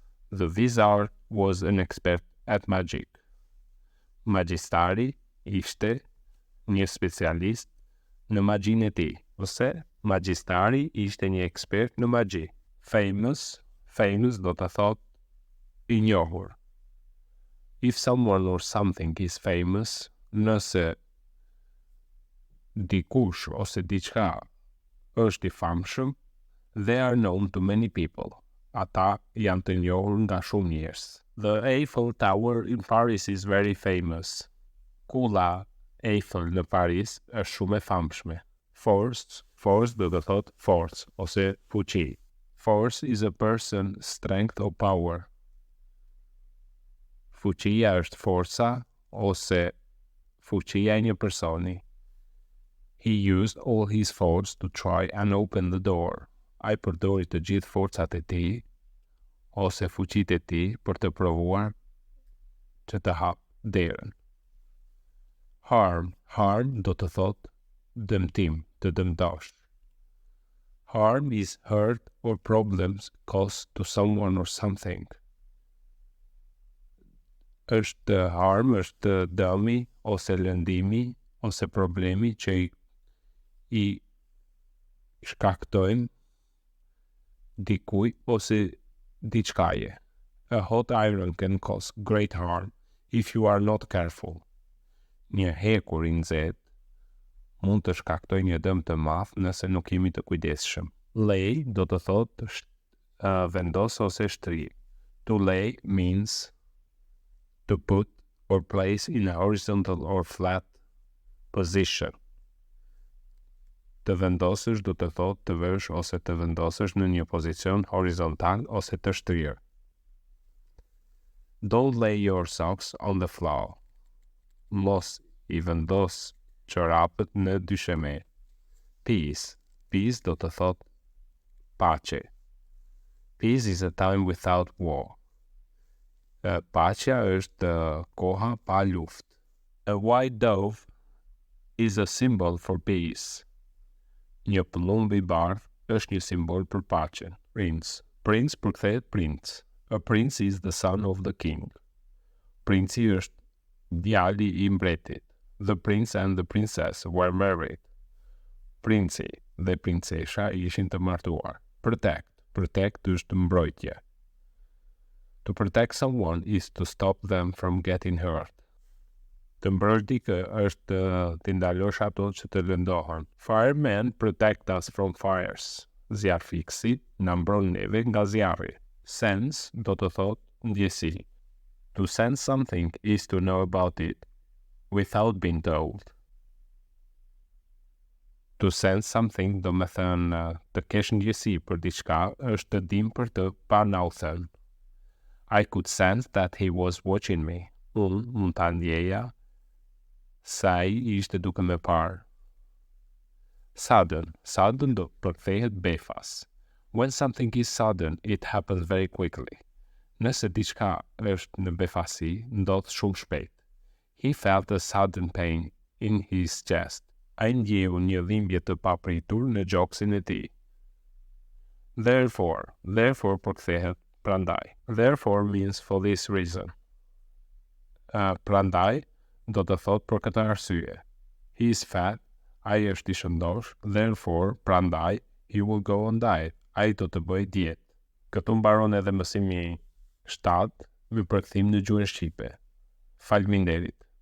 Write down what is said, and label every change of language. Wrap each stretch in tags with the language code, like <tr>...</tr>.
<en>The wizard was an expert at magic.</en> <sq>Magjistari ishte një specialist në magjinë e tij, ose magjistari ishte një ekspert në magji. Famous do të thotë i njohur.</sq> <en>If someone or something is famous,</en> <sq>nëse dikush ose diçka është i famshëm,</sq> <en>they are known to many people.</en> <sq>Ata janë të njohur nga shumë njerëz.</sq> <en>The Eiffel Tower in Paris is very famous.</en> <sq>Kulla Eiffel në Paris është shumë e famshme. Force do të thotë force ose fuqi.</sq> <en>Force is a person, strength or power.</en> <sq>Fuqia është forca ose fuqia e një personi.</sq> <en>He used all his force to try and open the door.</en> <sq>Ai përdori të gjithë forcat e tij ose fuqitë e tij për të provuar që të hapë derën. Harm do të thotë dëmtim, të dëmtosh.</sq> <en>Harm is hurt or problems caused to someone or something.</en> <sq>Harm është dëmi ose lëndimi ose problemi që i shkaktojnë dikuj ose diçkaje.</sq> <en>A hot iron can cause great harm if you are not careful.</en> <sq>Një hekur i nxehtë mund të shkaktojë një dëm të madh nëse nuk jemi të kujdesshëm. Lay do të thotë vendos ose shtri.</sq> <en>To lay means to put or place in a horizontal or flat position.</en> <sq>Të vendosësh do të thotë të vësh ose të vendosësh në një pozicion horizontal ose të shtrirë.</sq> <en>Don't lay your socks on the floor.</en> <sq>Mos i vendos çorapët në dysheme. Peace. Peace do të thotë paqe.</sq> <en>Peace is a time without war.</en> <sq>Paqja është koha pa luftë.</sq> <en>A white dove is a symbol for peace.</en> <sq>Një pëllumb i bardhë është një simbol për paqen. Prince. Prince përkthehet princ.</sq> <en>A prince is the son of the king.</en> <sq>Princi është djali i mbretit.</sq> <en>The prince and the princess were married.</en> <sq>Princi dhe princesha ishin të martuar. Protect. Protect është mbrojtje.</sq> <en>To protect someone is to stop them from getting hurt.</en> <sq>Të mbrojtësh dikë është të ndalosh ato që të lëndohen.</sq> <en>Firemen protect us from fires.</en> <sq>Zjarrfikësit na mbron neve nga zjarri. Sense do të thotë ndjesi.</sq> <en>To sense something is to know about it without being told. To sense something</en> <sq>do me thënë të kesh ndjesi për diçka është të dim për të pa na u thënë.</sq> <en>I could sense that he was watching me.</en> <sq>Unë mund ta ndjeja sa ai ishte duke me parë. Sudden. Sudden do përkthehet befas.</sq> <en>When something is sudden, it happens very quickly.</en> <sq>Nëse diçka është në befasi, ndodh shumë shpejt.</sq> <en>He felt a sudden pain in his chest.</en> <sq>Ai ndjeu një dhimbje të papritur në gjoksin e tij. Therefore përkthehet prandaj.</sq> <en>Therefore means for this reason.</en> <sq>Prandaj do të thot për këtë arsye.</sq> <en>He is fat,</en> <sq>ai është i shëndosh, therefore prandaj</sq> <en>he will go on diet.</en> <sq>Ai do të bëj dietë. Këtu mbaron edhe mësimi 7 me përkthim në gjuhën shqipe. Faleminderit.</sq>